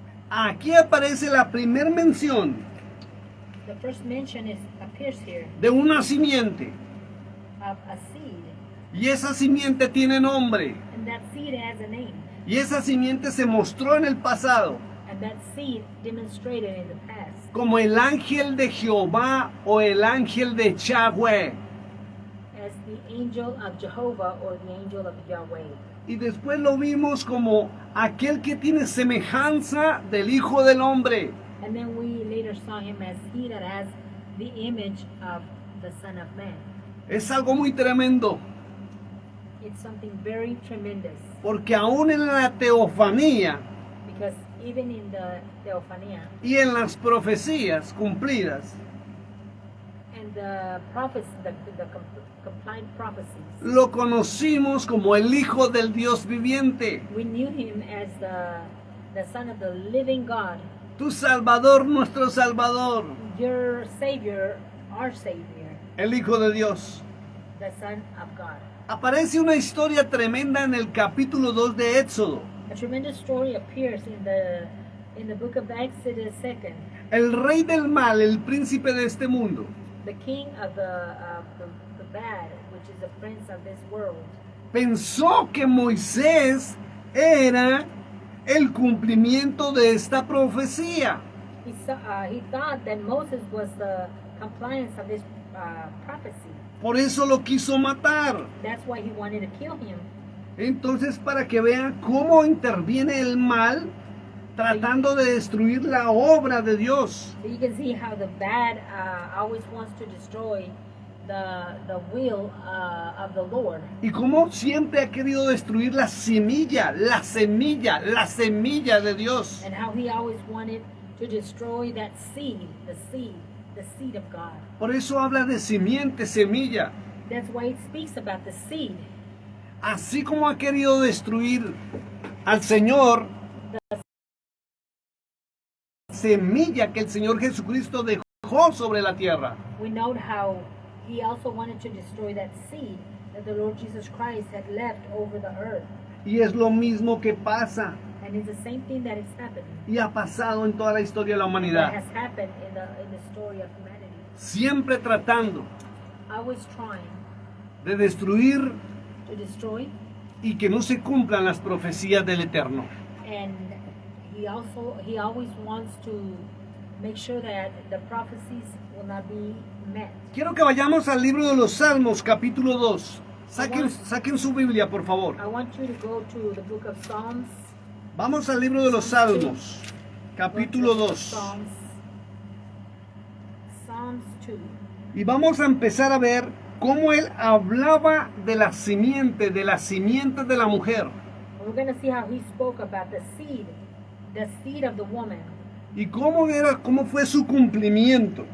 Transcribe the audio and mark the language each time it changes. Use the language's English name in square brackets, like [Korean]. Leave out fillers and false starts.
[Spanish] Aquí aparece la primer mención [English] The first mention appears here [Spanish] de una simiente. [English] of a seed, [Spanish] Y esa simiente tiene nombre. [English] and that seed has a name, [Spanish] Y esa simiente se mostró en el pasado [English] and that seed demonstrated in the past [Spanish] como el ángel de Jehová o el ángel de Yahweh. [English] as the angel of Jehovah or the angel of Yahweh. [Spanish] Y después lo vimos como aquel que tiene semejanza del Hijo del Hombre. [English] And then we later saw him as he that has the image of the Son of Man. [Spanish] Es algo muy tremendo, [English] It's something very tremendous [Spanish] porque aún en la teofanía [English] because even in the Theophania [Spanish] y en las profecías cumplidas, [English] and the prophets, the compliant prophecies, [Spanish] lo conocimos como el Hijo del Dios viviente, [English] we knew him as the Son of the living God, [Spanish] tu Salvador, nuestro Salvador, [English] your Savior, our Savior, [Spanish] el Hijo de Dios. [English] the Son of God. [Spanish] Aparece una historia tremenda en el capítulo 2 de Éxodo. [English] A tremendous story appears in the book of Exodus 2. [Spanish] El rey del mal, el príncipe de este mundo, [English] The king of the bad, which is the prince of this world, [Spanish] pensó que Moisés era el cumplimiento de esta profecía. [English] he thought that Moses was the compliance of this prophecy. [Spanish] Por eso lo quiso matar. [English] That's why he wanted to kill him. [Spanish] Entonces, para que vean cómo interviene el mal tratando de destruir la obra de Dios. [English] So you can see how the bad always wants to destroy the will of the Lord. [Spanish] Y cómo siempre ha querido destruir la semilla, la semilla, la semilla de Dios. [English] And how he always wanted to destroy that seed, the seed of God. [Spanish] Por eso habla de simiente, semilla. [English] That's why it speaks about the seed. [Spanish] Así como ha querido destruir al Señor, semilla que el Señor Jesucristo dejó sobre la tierra. [English] We note how he also wanted to destroy that seed that the Lord Jesus Christ had left over the earth. [Spanish] Y es lo mismo que pasa [English] And it's the same thing that is happening. [Spanish] y ha pasado en toda la historia de la [English] That [Spanish] humanidad. [English] has happened in the story of humanity. [Spanish] Siempre tratando [English] Always trying [Spanish] de destruir [English] to destroy, [Spanish] y que no se cumplan las profecías del Eterno. [English] and he always wants to make sure that the prophecies will not be met. [Spanish] Quiero que vayamos al libro de los Salmos, capítulo 2. Saquen su Biblia, por favor. [English] I want you to go to the book of Psalms. [Spanish] Vamos al libro de los Salmos, capítulo 2. [English] Psalms 2. [Spanish] Y vamos a empezar a ver cómo él hablaba de la simiente de la mujer. [English] We're going to see how he spoke about the seed of the woman, [Spanish] Y cómo fue su cumplimiento.